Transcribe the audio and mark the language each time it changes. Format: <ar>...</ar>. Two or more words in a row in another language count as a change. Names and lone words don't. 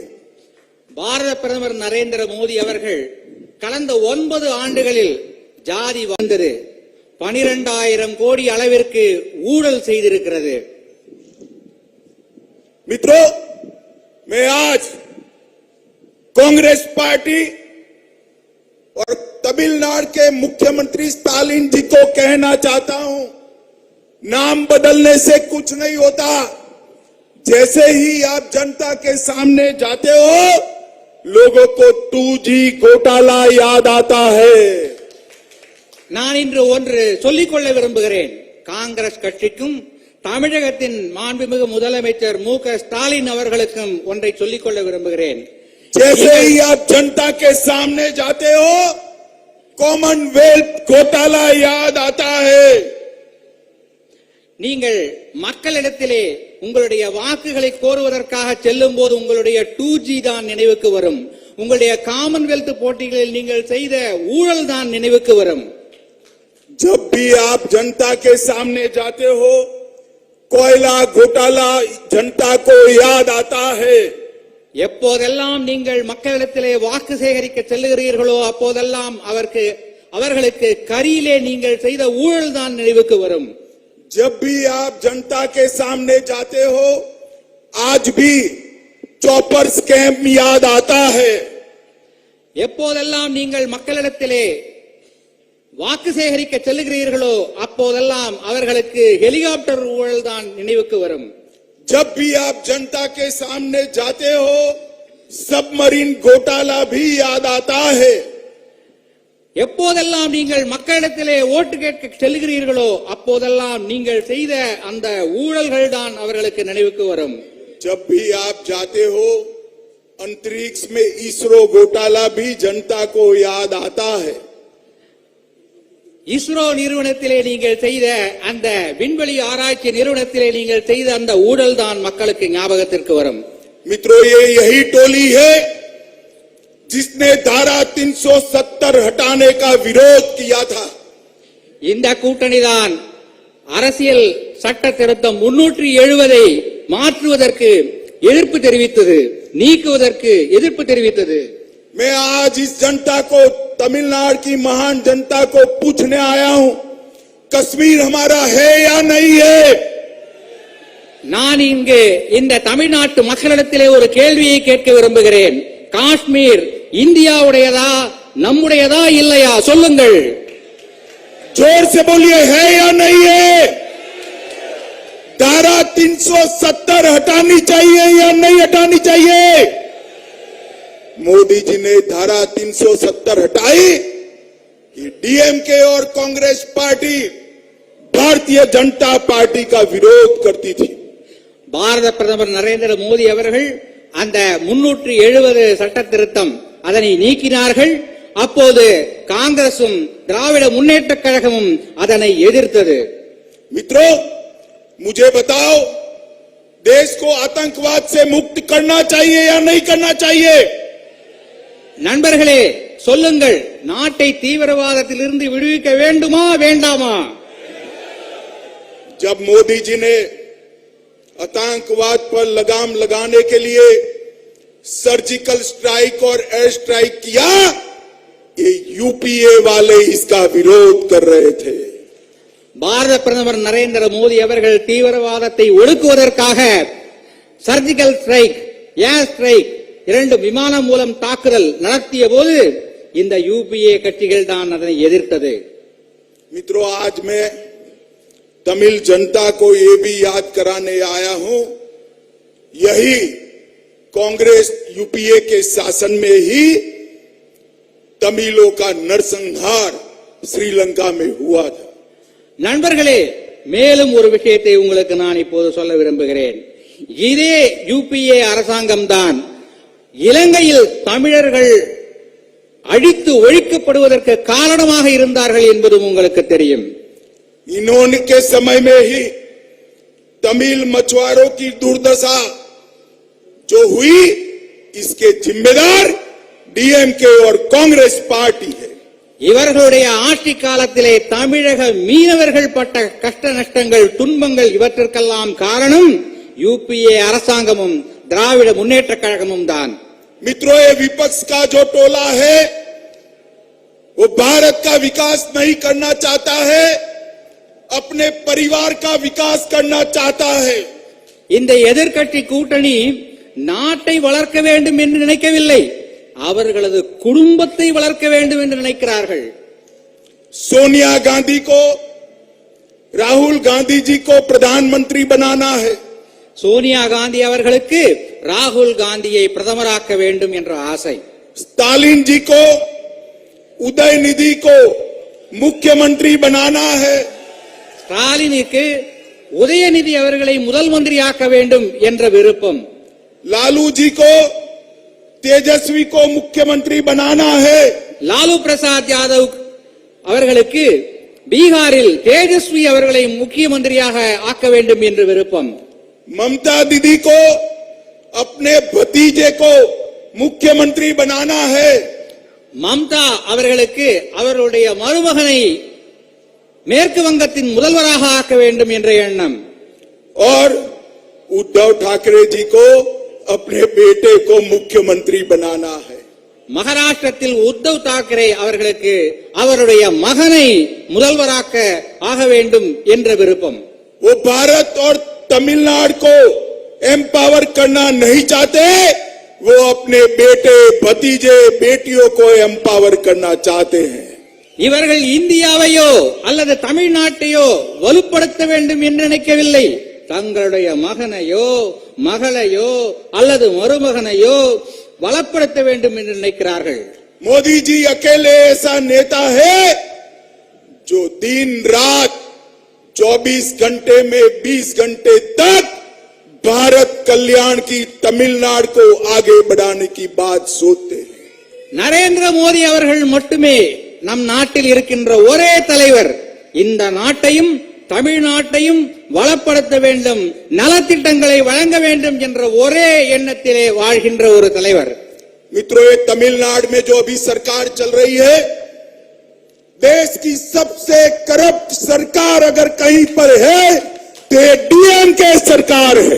<ta>பாரத பிரதமர் நரேந்திர மோடி அவர்கள் கடந்த 9 ஆண்டுகளில் ஜாதி வந்தது 12,000 கோடி அளவிற்கு ஊழல் செய்திருக்கிறது.</ta> <hi>मित्रों, मैं आज कांग्रेस पार्टी और तमिलनाडु के मुख्यमंत्री स्टालिन जी को कहना चाहता हूं, नाम बदलने से कुछ नहीं होता. जैसे ही आप जनता के सामने जाते हो, लोगों को 2G घोटाला याद आता है.</hi> <ta>நான் இன்று ஒன்று சொல்லிக்கொள்ள விரும்புகிறேன். காங்கிரஸ் கட்சிக்கும் தமிழகத்தின் மாண்புமிகு முதலமைச்சர் மு க ஸ்டாலின் அவர்களுக்கும் ஒன்றை சொல்லிக்கொள்ள விரும்புகிறேன்.</ta> <hi>जैसे ही आप जनता के सामने जाते हो, कॉमनवेल्थ घोटाला याद आता है.</hi> <ta>நீங்கள் மக்களிடத்திலே உங்களுடைய வாக்குகளை கோருவதற்காக செல்லும் போது உங்களுடைய 2G தான் நினைவுக்கு வரும். உங்களுடைய காமன்வெல்த் போட்டிகளில் நீங்கள் செய்த ஊழல் தான் நினைவுக்கு வரும்.</ta> <hi>जब भी आप जनता के सामने जाते हो, कोयला घोटाला जनता को याद आता है.</hi> <ta>எப்போதெல்லாம் நீங்கள் மக்களிடத்திலே வாக்கு சேகரிக்க செல்லுகிறீர்களோ அப்போதெல்லாம் அவர்களுக்கு கரியிலே நீங்கள் செய்த ஊழல் தான் நினைவுக்கு வரும்.</ta> <hi>जब भी आप जनता के सामने जाते हो, आज भी</hi> <en>chopper scam</en> <hi>याद आता है.</hi> <ta>எப்போதெல்லாம் நீங்கள் மக்களிடத்திலே வாக்கு சேகரிக்க செல்லுகிறீர்களோ அப்போதெல்லாம் அவர்களுக்கு ஹெலிகாப்டர் ஊழல் தான் நினைவுக்கு வரும்.</ta> <hi>जब भी आप जनता के सामने जाते हो, सबमरीन घोटाला भी याद आता है.</hi> <ta>எப்போதெல்லாம் நீங்கள் மக்களிடத்திலே ஓட்டு கேட்க செல்கிறீர்களோ அப்போதெல்லாம் நீங்கள் செய்த அந்த ஊழல்கள் தான் அவர்களுக்கு நினைவுக்கு வரும்.</ta> <hi>जब भी आप जाते हो, अंतरिक्ष में इसरो घोटाला भी जनता को याद आता है.</hi> <ta>இஸ்ரோ நிறுவனத்திலே நீங்கள் செய்த அந்த விண்வெளி ஆராய்ச்சி நிறுவனத்திலே நீங்கள் செய்த அந்த ஊழல் தான் மக்களுக்கு ஞாபகத்திற்கு வரும்.</ta> <hi>मित्रों, ये यही टोली है जिसने धारा 370 हटाने का विरोध किया था.</hi> <ta>இந்த கூட்டணி தான் அரசியல் சட்ட திருத்தம் 370 மாற்றுவதற்கு எதிர்ப்பு தெரிவித்தது, நீக்குவதற்கு எதிர்ப்பு தெரிவித்தது.</ta> <hi>मैं आज इस जनता को, तमिलनाडु की महान जनता को पूछने आया हूं, कश्मीर हमारा है या नहीं है.</hi> <ta>நான் இங்கு இந்த தமிழ்நாட்டு மக்களிடத்திலே ஒரு கேள்வியை கேட்க விரும்புகிறேன். காஷ்மீர் இந்தியாவுடையதா, நம்முடையதா இல்லையா? சொல்லுங்கள்.</ta> <hi>जोर से बोलिए, है या नहीं है. धारा 370 हटानी चाहिए या नहीं हटानी चाहिए. मोदी जी ने धारा 370 हटाई कि डीएमके और कांग्रेस पार्टी भारतीय जनता पार्टी का विरोध करती थी.</hi> <ta>பாரத பிரதமர் நரேந்திர மோடி அவர்கள் அந்த 370 சட்ட திருத்தம் அதனை நீக்கினார்கள். அப்போது காங்கிரசும் திராவிட முன்னேற்ற கழகமும் அதனை எதிர்த்தது.</ta> <hi>मित्रों, मुझे बताओ, देश को आतंकवाद से मुक्त करना चाहिए या नहीं करना चाहिए?</hi> <ta>நண்பர்களே சொல்லுங்கள், நாட்டை தீவிரவாதத்திலிருந்து விடுவிக்க வேண்டுமா வேண்டாமா?</ta> <hi>जब मोदी जी ने आतंकवाद पर लगाम लगाने के लिए</hi> <en>surgical strike</en> <hi>और</hi> <en>air strike</en> <hi>किया, ये यूपीए वाले इसका विरोध कर रहे थे।</hi> <ta>பாரத பிரதமர் நரேந்திர மோடி அவர்கள் தீவிரவாதத்தை ஒடுக்குவதற்காக</ta> <en>surgical strike, air strike,</en> <ta>2 விமானம் மூலம் தாக்குதல் நடத்திய போது இந்த யூபிஏ கட்சிகள் தான் அதனை எதிர்த்தது.</ta> <hi>मित्रों, आज मैं तमिल जनता को ये भी याद कराने आया हूं, यही कांग्रेस यूपीए के शासन में ही तमिलों का नरसंहार श्रीलंका में हुआ था।</hi> <ta>நண்பர்களே, மேலும் ஒரு விஷயத்தை உங்களுக்கு நான் இப்போது சொல்ல விரும்புகிறேன். இதே யூபிஏ அரசாங்கம் தான் இலங்கையில் தமிழர்கள் அழித்து ஒழிக்கப்படுவதற்கு காரணமாக இருந்தார்கள் என்பதும் உங்களுக்கு தெரியும்.</ta> <hi>इन्होंने के समय में ही तमिल मछुआरों की दुर्दशा जो हुई, इसके जिम्मेदार डीएमके और कांग्रेस पार्टी है।</hi> <ta>இவர்களுடைய ஆட்சி காலத்திலே தமிழக மீனவர்கள் பட்ட கஷ்ட நஷ்டங்கள், துன்பங்கள் இவற்றிற்கெல்லாம் காரணம் யூபிஏ அரசாங்கமும் திராவிட முன்னேற்ற கழகமும் தான்.</ta> <hi>मित्रों, ये विपक्ष का जो टोला है वो भारत का विकास नहीं करना चाहता है, अपने परिवार का विकास करना चाहता है।</hi> <ta>இந்த எதிர்க்கட்சி கூட்டணி நாட்டை வளர்க்க வேண்டும் என்று நினைக்கவில்லை, அவர்களது குடும்பத்தை வளர்க்க வேண்டும் என்று நினைக்கிறார்கள்.</ta> <hi>सोनिया गांधी को, राहुल गांधी जी को प्रधानमंत्री बनाना है।</hi> <ta>சோனியா காந்தி அவர்களுக்கு ராகுல் காந்தியை பிரதமராக்க வேண்டும் என்ற ஆசை.</ta> <hi>स्टालिन जी को, उदयनिधि को मुख्यमंत्री बनाना है।</hi> <ta>ஸ்டாலினுக்கு உதயநிதி அவர்களை முதல் மந்திரியாக்க வேண்டும் என்ற விருப்பம்.</ta> <hi>लालू जी को, तेजस्वी को मुख्यमंत्री बनाना है।</hi> <ta>லாலு பிரசாத் யாதவ் அவர்களுக்கு பீகாரில் தேஜஸ்வி அவர்களை முக்கிய மந்திரியாக ஆக்க வேண்டும் என்று விருப்பம்.</ta> <hi>ममता दीदी को अपने भतीजे को मुख्यमंत्री बनाना है।</hi> <ta>மம்தா அவர்களுக்கு அவருடைய மருமகனை மேற்கு வங்கத்தின் முதல்வராக ஆக்க வேண்டும் என்ற எண்ணம்.</ta> <hi>और उद्धव ठाकरे जी को अपने बेटे को मुख्यमंत्री बनाना है।</hi> <ta>மகாராஷ்டிரத்தில் உத்தவ் தாக்கரே அவர்களுக்கு அவருடைய மகனை முதல்வராக்க ஆக வேண்டும் என்ற விருப்பம்.</ta> <hi>वो भारत और तमिलनाडु को एम्पावर करना नहीं चाहते, वो अपने बेटे, भतीजे, बेटियों को एम्पावर करना चाहते हैं।</hi> <ta>இவர்கள் இந்தியாவையோ அல்லது தமிழ்நாட்டையோ வலுப்படுத்த வேண்டும் என்று நினைக்கவில்லை, தங்களுடைய மகனையோ மகளையோ அல்லது மருமகனையோ வளப்படுத்த வேண்டும் என்று நினைக்கிறார்கள்.</ta> <hi>मोदी जी अकेले ऐसा नेता है जो दिन रात 24 घंटे में 20 घंटे तक भारत कल्याण की, तमिलनाडु को आगे बढ़ाने की बात सोचते हैं।</hi> <ta>நரேந்திர மோடி அவர்கள் மட்டுமே நம் நாட்டில் இருக்கின்ற ஒரே தலைவர், இந்த நாட்டையும் தமிழ்நாட்டையும் வளப்படுத்த வேண்டும், நலத்திட்டங்களை வழங்க வேண்டும் என்ற ஒரே எண்ணத்திலே வாழ்கின்ற ஒரு தலைவர்.</ta> <hi>मित्रों, ये तमिलनाडु में जो अभी सरकार चल रही है, देश की सबसे करप्ट सरकार अगर कहीं पर है तो ये डीएमके सरकार है।</hi>